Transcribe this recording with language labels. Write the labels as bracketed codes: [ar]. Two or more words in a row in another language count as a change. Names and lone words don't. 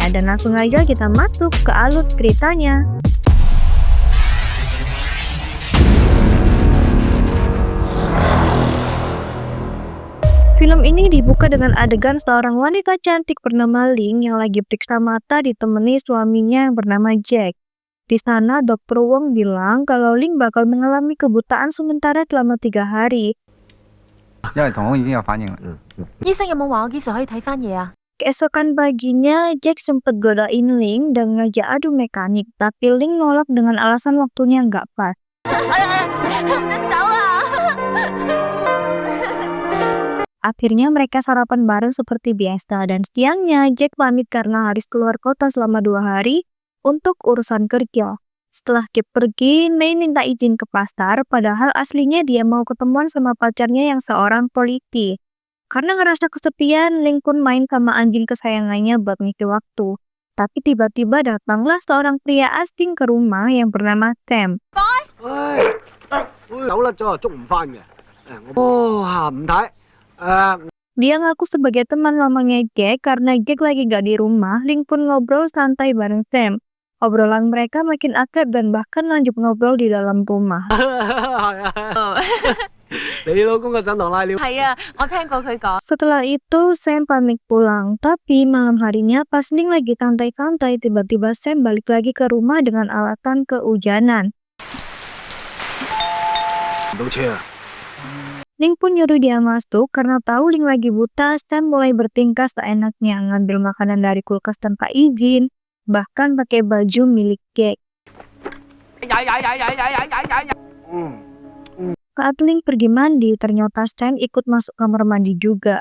[id] Dan langsung aja kita masuk ke alur ceritanya. Film ini dibuka dengan adegan seorang wanita cantik bernama Ling yang lagi periksa mata ditemani suaminya yang bernama Jack. Di sana, Dr. Wong bilang kalau Ling bakal mengalami kebutaan sementara selama 3 hari. [yue] 因為瞳孔已經有反應啦。醫生有冇話我幾時可以睇翻嘢啊？ [id] Keesokan paginya, Jack sempet godain Ling dan ngajak adu mekanik, tapi Ling nolak dengan alasan waktunya nggak pas. [yue] 唔准走啊！ [id] Akhirnya mereka sarapan bareng seperti biasa dan siangnya Jack pamit karena harus keluar kota selama 2 hari untuk urusan kerja. Setelah Jack pergi, Mei minta izin ke pasar padahal aslinya dia mau ketemuan sama pacarnya yang seorang polisi. Karena ngerasa kesepian, Ling pun main sama anjing kesayangannya buat ngisi waktu. Tapi tiba-tiba datanglah seorang pria asing ke rumah yang bernama Sam. [yue] 走甩咗捉唔翻嘅。下午睇。 [id] Dia ngaku sebagai teman lamanya Jack karena Jack lagi gak di rumah. Ling pun ngobrol santai bareng Sam. Obrolan mereka makin akrab dan bahkan lanjut ngobrol di dalam rumah. [yue] 你老公嘅上堂拉尿。係啊，我聽過佢講。 [id] Setelah itu Sam pamit pulang. Tapi malam harinya pas Ling lagi santai-santai, tiba-tiba Sam balik lagi ke rumah dengan alasan kehujanan. [yue] 唔到車啊！ [id] Ling pun nyuruh dia masuk karena tahu Ling lagi buta. Sam mulai bertingkah seenaknya, ngambil makanan dari kulkas tanpa izin, bahkan pakai baju milik Jack. Saat Ling pergi mandi, ternyata Sam ikut masuk kamar mandi juga.